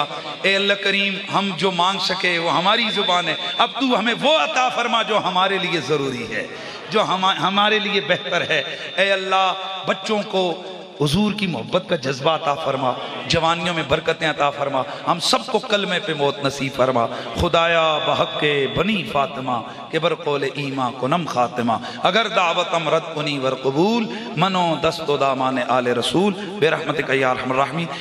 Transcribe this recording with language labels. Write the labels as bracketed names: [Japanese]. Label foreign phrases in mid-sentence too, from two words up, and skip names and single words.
[Urdu] اے اللہ کریم ہم جو مانگ سکے وہ ہماری زبان ہے، اب تو ہمیں وہ عطا فرما جو ہمارے لیے ضروری ہے، جو ہمارے لیے بہتر ہے۔ اے اللہ بچوں کو حضور کی محبت کا جذبہ عطا فرما، جوانیوں میں برکتیں عطا فرما، ہم سب کو کلمے پہ موت نصیب فرما۔ [Persian] خدایا بحق بنی فاطمہ کہ بر قول ایمان کنم خاتمہ، اگر دعوتم رد کنی ور قبول منو دست و دامان آل رسول برحمتک یا ارحم الراحمین۔